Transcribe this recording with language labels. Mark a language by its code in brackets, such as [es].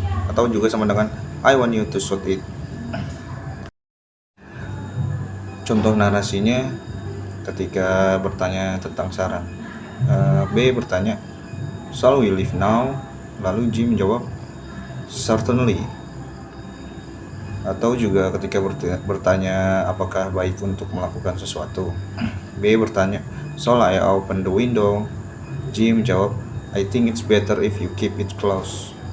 [id] Atau juga sama dengan [en] I want you to shut it. [id] Contoh narasinya ketika bertanya tentang saran. B bertanya, [en] shall we leave now? [id] Lalu G menjawab, [en] certainly. [id] Atau juga ketika bertanya apakah baik untuk melakukan sesuatu. B bertanya, [en] shall I open the window? [id] G menjawab, [en] I think it's better if you keep it closed.